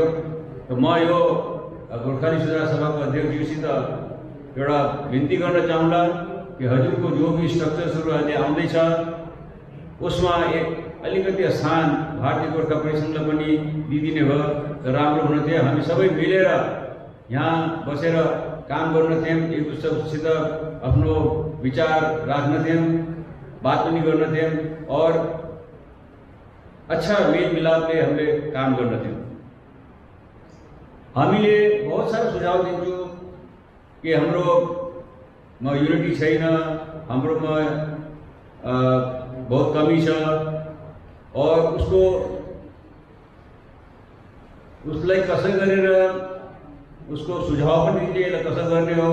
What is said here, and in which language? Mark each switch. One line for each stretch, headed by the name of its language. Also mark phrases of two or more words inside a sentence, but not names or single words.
Nepali: त म यो गोर्खाली सुधार सभाको अध्यक्षज्यूसित एउटा विन्ती गर्न चाहन्ला कि हजुरको
Hindi: जो भी
Nepali: स्ट्रक्चर्सहरू अहिले आउँदैछ उसमा एक अलिकति स्थान भारतीय गोर्खा परिसङ्घलाई पनि दिइदिने भयो त राम्रो हुने थियो। हामी सबै मिलेर यहाँ बसेर काम गर्न थियौँ, एक दूसरेसित आफ्नो विचार राख्न थियौँ, बात पनि गर्न थियौँ
Hindi: और अच्छा
Nepali: मेल मिलापले हामीले काम गर्न थियौँ। हामीले
Hindi: बहुत सारा
Nepali: सुझाव दिन्छौँ कि हाम्रोमा युनिटी छैन, हाम्रोमा
Hindi: बहुत कमी
Nepali: छ और उसलाई कसै गरेर उसको सुझाव पनि दिन्छ कसो गर्ने हो।